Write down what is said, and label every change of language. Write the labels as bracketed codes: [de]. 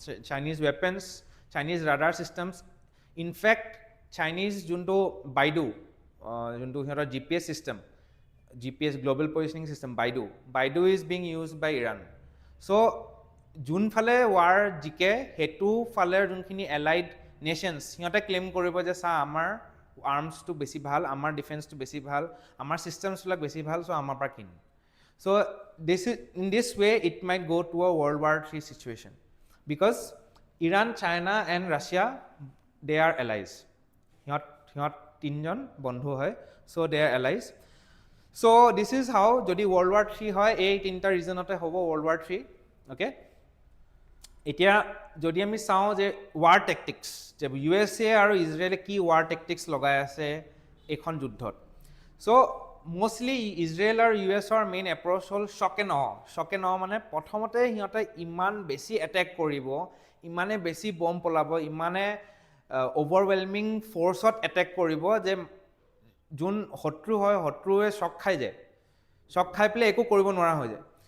[en] Chinese weapons, Chinese radar systems, in fact Chinese যোনটো BeiDou, যোনটো সিহঁতৰ GPS system, GPS global positioning system, BeiDou is being used by Iran. [as] So যোনফালে war জিকে সেইটো ফালে যোনখিনি allied nations, সিহঁতে claim কৰিব যে চা আমাৰ আৰ্মছটো বেছি ভাল, আমাৰ ডিফেন্সটো বেছি ভাল, আমাৰ ছিষ্টেমছবিলাক বেছি ভাল, চ' আমাৰ পৰা কিন. [en] So in this way it might go to a World War III situation, because Iran, China and Russia, they are allies. [as] সিহঁত তিনজন বন্ধু হয়, [en] so they are allies. So this is how [as] যদি World War III হয়, এই তিনিটা ৰিজনতে হ'ব World War III. Okay, এতিয়া যদি আমি চাওঁ যে ৱাৰ টেকটিক্স, যে USA আৰু ইজৰাইলে কি ৱাৰ টেকটিক্স লগাই আছে এইখন যুদ্ধত. চ' মষ্টলি ইজৰাইল আৰু US-ৰ মেইন এপ্ৰ'চ হ'ল শ্বক এণ্ড অ' মানে প্ৰথমতে সিহঁতে ইমান বেছি এটেক কৰিব, ইমানে বেছি বম্ব পলাব, ইমানে অভাৰৱেলমিং ফ'ৰ্চত এটেক কৰিব যে যোন শত্ৰু হয় শত্ৰুৱে শ্বক খাই পেলাই একো কৰিব নোৱাৰা হৈ যায়.